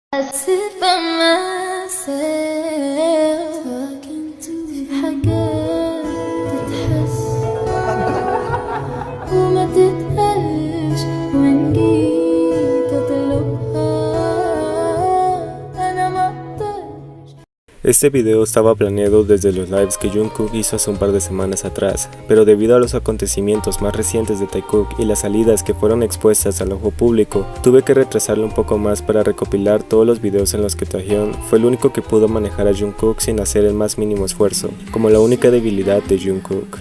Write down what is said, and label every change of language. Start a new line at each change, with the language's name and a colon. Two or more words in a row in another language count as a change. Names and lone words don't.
English: sit by myself
Arabic: في حاجات تتحس وما تتقالش وإن جيت أطلبها أنا مقدرش.
Spanish: Este video estaba planeado desde los lives que Jungkook hizo hace un par de semanas atrás, pero debido a los acontecimientos más recientes de Taekook y las salidas que fueron expuestas al ojo público, tuve que retrasarlo un poco más para recopilar todos los videos en los que Taehyun fue el único que pudo manejar a Jungkook sin hacer el más mínimo esfuerzo, como la única debilidad de Jungkook.